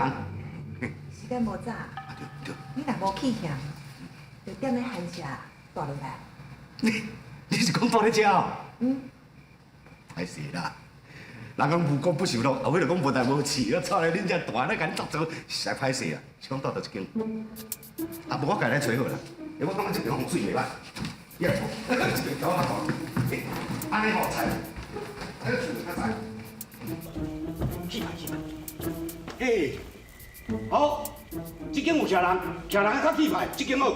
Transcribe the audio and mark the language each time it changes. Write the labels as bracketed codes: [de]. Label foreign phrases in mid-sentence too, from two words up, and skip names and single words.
[nan] 时间无早，对，你若无去向，就踮咧寒舍住落来。你是讲住咧遮哦？嗯。歹势啦，人讲无功不受禄，后尾就讲无代无志，我操咧恁遮大，咧甲恁作做，实在歹势啊！是讲住到一间，啊，无我家来找好啦。我感觉这边风水袂歹，也错，这边搞较大，安尼好菜，这个厝较窄。去吧。好，这间有徛人还较气派，这间好。